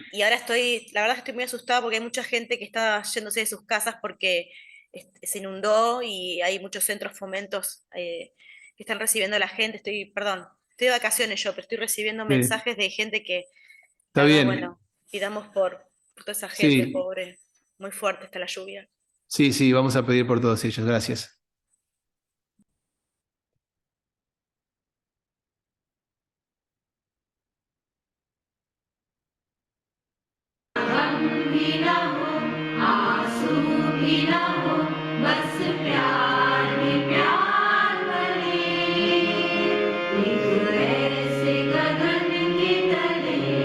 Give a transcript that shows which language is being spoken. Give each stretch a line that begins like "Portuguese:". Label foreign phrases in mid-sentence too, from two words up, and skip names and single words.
Spanish: Y ahora la verdad que estoy muy asustada porque hay mucha gente que está yéndose de sus casas porque se inundó y hay muchos centros fomentos que están recibiendo a la gente. Estoy de vacaciones yo, pero estoy recibiendo Sí, mensajes de gente que, está la verdad, bien. bueno, pidamos por toda esa gente, Sí, pobre. Muy fuerte está la lluvia. sí, vamos a pedir por todos ellos. Gracias.
Hindi: भी ना हो आंसू भी ना हो बस प्यार ही प्यार बने एक ऐसे गगन के तले